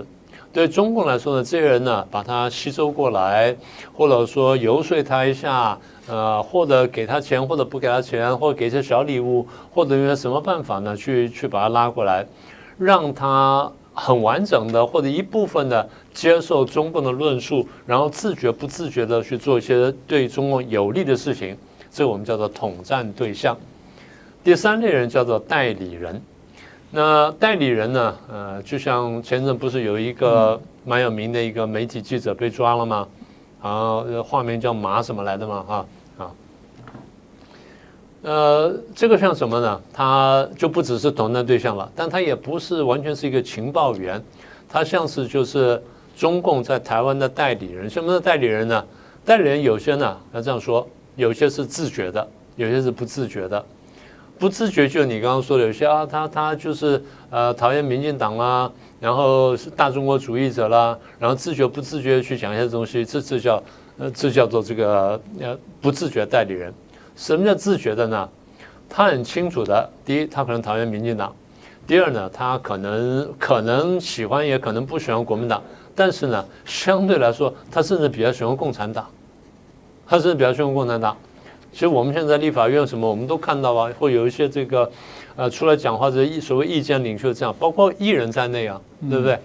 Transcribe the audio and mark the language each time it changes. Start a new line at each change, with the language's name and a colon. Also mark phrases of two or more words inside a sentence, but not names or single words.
Chinese: 對中共來說呢，這些人呢，把他吸收過來，或者說遊說他一下，或者給他錢，或者不給他錢，或者給一些小禮物，或者用什麼辦法呢，去把他拉過來，讓他很完整的或者一部分的接受中共的論述，然後自覺不自覺的去做一些對中共有利的事情，這個我們叫做統戰對象。第3類人叫做代理人。那代理人呢？就像前陣不是有一個蠻有名的一個媒體記者被抓了嗎？啊，化名叫馬什麼來的嘛？這個像什麼呢？他就不只是統戰對象了，但他也不是完全是一個情報員，他像是就是中共在台灣的代理人。什麼是代理人呢？代理人有些呢，要這樣說，有些是自覺的，有些是不自覺的。不自覺就是你剛剛說的，有些啊，他就是討厭民進黨啦，然後是大中國主義者啦，然後自覺不自覺去講一些東西，這叫做這個不自覺代理人。什麼叫自覺的呢？他很清楚的，第一，他可能討厭民進黨；第二呢，他可能喜歡，也可能不喜歡國民黨，但是呢，相對來說，他甚至比較喜歡共產黨，其實我們現在立法院什麼，我們都看到啊，會有一些這個，出來講話的所謂意見領袖這樣，包括藝人在內啊，對不對？